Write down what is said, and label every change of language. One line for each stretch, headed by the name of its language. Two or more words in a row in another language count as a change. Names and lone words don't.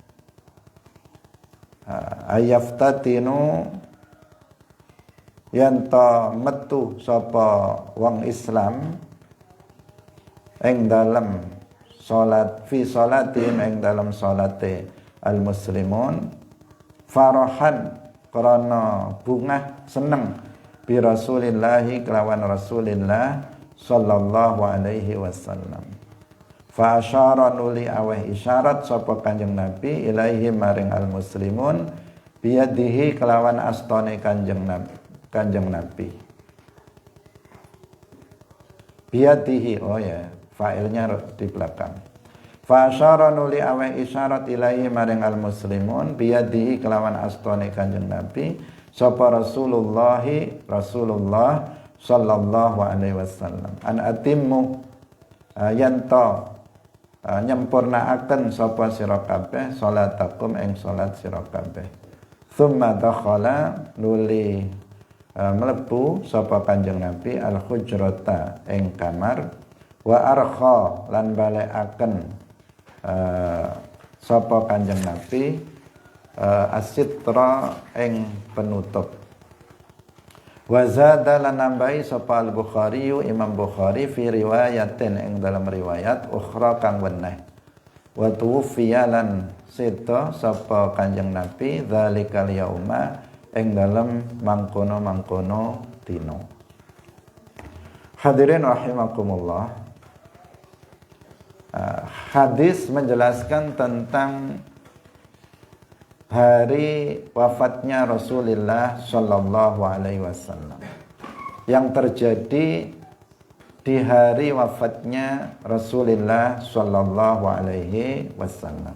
Javanese: yen ta metu sapa wong Islam ing dalem salat
Arabic: في صلاة
Javanese: ing dalem salate
Arabic: المسلمون
Javanese: farahan karena bungah seneng
Arabic: برسول الله
Javanese: kelawan
Arabic: رسول الله صلى الله عليه وسلم. فأشار
Javanese: nuli aweh isyarat sapa Kanjeng Nabi ilaihi maring
Arabic: المسلمون
Javanese: biyadihi kelawan astane Kanjeng Nabi. Biyadihi,
Indonesian: oh ya, fa'ilnya di belakang.
Arabic: فأشار
Javanese: nuli aweh isyarat ilaihi maring
Arabic: المسلمون
Javanese: biyadihi kelawan astane Kanjeng Nabi sapa
Arabic: رسول الله صلى الله عليه وسلم أن أتموا
Javanese: yanto nyempurnaaken sapa sira kabeh salatakum ing salat sira kabeh.
Arabic: ثم دخل
Javanese: nuli mlebu sapa Kanjeng Nabi
Arabic: الحجرة
Javanese: ing kamar
Arabic: وأرخى
Javanese: lan balekaken sapa Kanjeng Nabi asitra ing penutup.
Arabic: وزاد
Javanese: lan nambahi sapa al-Bukhari Imam Bukhari
Arabic: في رواية
Javanese: ing dalam riwayat ukhra kang weneh.
Arabic: وتوفي
Javanese: lan sita sapa Kanjeng Nabi
Arabic: ذلك اليوم
Javanese: ing dalem mangkono-mangkono dina.
Arabic: حاضرين رحمكم الله.
Indonesian: Hadis menjelaskan tentang hari wafatnya Rasulullah
Arabic: صلى الله عليه وسلم
Indonesian: yang terjadi di hari wafatnya Rasulullah
Arabic: صلى الله عليه وسلم.